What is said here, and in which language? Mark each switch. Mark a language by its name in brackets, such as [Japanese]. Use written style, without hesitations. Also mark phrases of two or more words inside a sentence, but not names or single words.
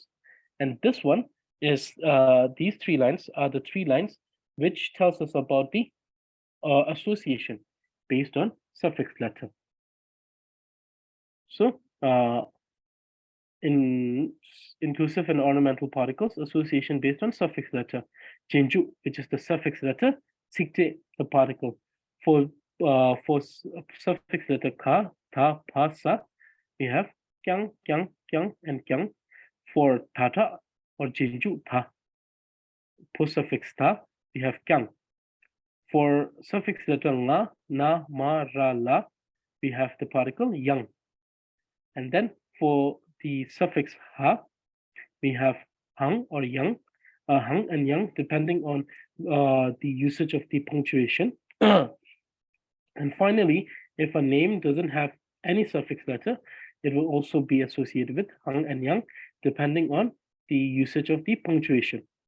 [English] And this one is these three lines are the three lines which tells us about the association based on suffix letter. So in inclusive and ornamental particles, association based on suffix letter. Jinju, which is the suffix letter, sikte, the particle. For suffix letter ka, ta, pa, sa, we have kyang, kyang, kyang, and kyang. For tata or jinju, ta. For suffix ta, we have kyang. For suffix letter nga, na, ma, ra, la, we have the particle yang. And then for the suffix ha, we have hang or yang, hang and yang, depending on the usage of the punctuation. And finally, if a name doesn't have any suffix letter, it will also be associated with hang and yang, depending on the usage of the punctuation.